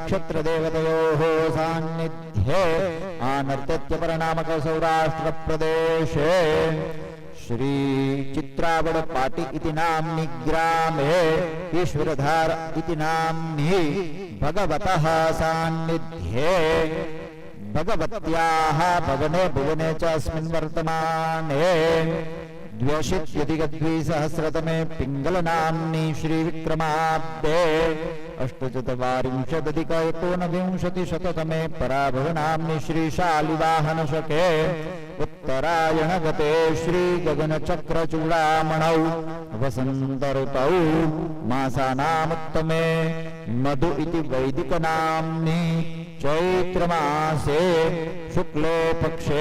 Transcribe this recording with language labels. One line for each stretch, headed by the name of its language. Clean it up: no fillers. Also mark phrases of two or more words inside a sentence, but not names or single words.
Sanskrit: ક્ષત્ર દેવતયોઃ સાન્નિધ્યે આનર્તત્ય પરનામક સૌરાષ્ટ્ર પ્રદેશે શ્રી ચિત્રાવડ પાટી ઇતિ નામ્ની ગ્રામે ઈશ્વરધાર ઇતિ નામ્ની ભગવતઃ સાન્નિધ્યે ભગવત્યાઃ ભવને ભુવને ચ અસ્મિन् વર્તમાને द्व्यशीत्यधिकद्विसहस्रतमे पिङ्गलनाम्नि श्रीविक्रमाब्दे अष्टचत्वारिंशदधिक एकोनविंशतिशततमे पराभवनाम्नि श्रीशालिवाहनशके उत्तरायणगते श्रीगगनचक्रचूडामणौ वसन्तऋतौ मासानामुत्तमे मधु इति वैदिकनाम्नि चैत्रमासे शुक्ले पक्षे